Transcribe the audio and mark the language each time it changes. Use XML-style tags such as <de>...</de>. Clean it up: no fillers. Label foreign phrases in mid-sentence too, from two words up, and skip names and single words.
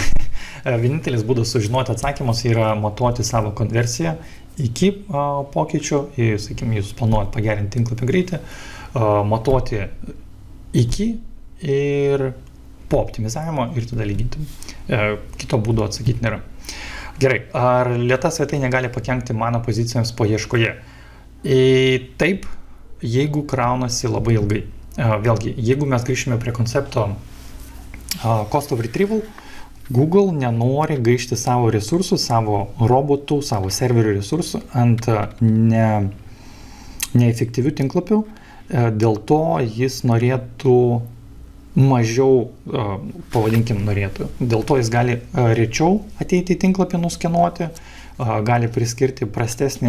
<lt>Vienintelis būdas sužinoti atsakymus yra matuoti savo konversiją iki pokyčių, sakykime, jūs planuojat pagerinti tinklapio greitį, matuoti iki ir po optimizavimo ir tada lyginti. Kito būdo atsakyti nėra. Gerai, ar lėta svetainė gali pakenkti mano pozicijoms paieškoje? Taip, jeigu kraunasi labai ilgai. Vėlgi, jeigu mes grįžime prie koncepto</lt> <en>cost of retrieval,</en> <lt>Google nenori gaišti savo resursų, savo robotų, savo serverių resursų ant neefektyvių tinklapių, dėl to jis norėtų mažiau, pavadinkim, norėtų. Dėl to jis gali rečiau ateiti į tinklapį nuskenuoti, gali priskirti prastesnį</lt>